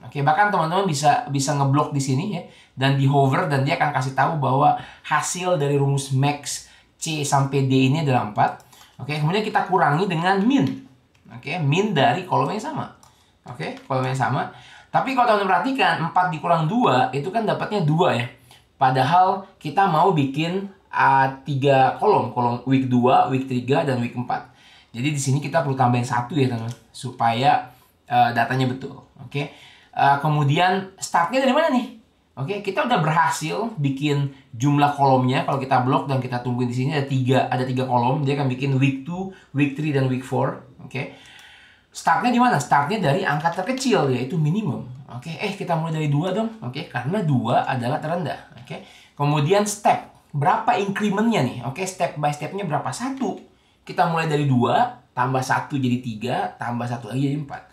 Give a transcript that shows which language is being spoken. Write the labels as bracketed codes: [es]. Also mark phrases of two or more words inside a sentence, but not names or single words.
[id] Bahkan teman-teman bisa ngeblok di sini ya, dan di hover, dan dia akan kasih tahu bahwa hasil dari rumus max C sampai D ini adalah 4. Kemudian kita kurangi dengan min. Min dari kolom yang sama. Kolom yang sama. Tapi kalau teman-teman perhatikan 4 dikurang 2 itu kan dapatnya 2 ya. Padahal kita mau bikin 3 kolom week 2, week 3, dan week 4. Jadi di sini kita perlu tambahin 1 ya teman-teman, supaya datanya betul. Oke. Kemudian startnya dari mana nih? Oke, kita udah berhasil bikin jumlah kolomnya. Kalau kita blok dan kita tungguin di sini ada 3 kolom, dia akan bikin week 2, week 3 dan week 4. Oke. Startnya di mana? Startnya dari angka terkecil, yaitu minimum. Oke, kita mulai dari 2 dong. Oke, karena 2 adalah terendah. Oke. Kemudian step, berapa incrementnya nih? Oke, [en] step by stepnya [id] berapa? 1. Kita mulai dari 2, tambah 1 jadi 3, tambah 1 lagi jadi 4.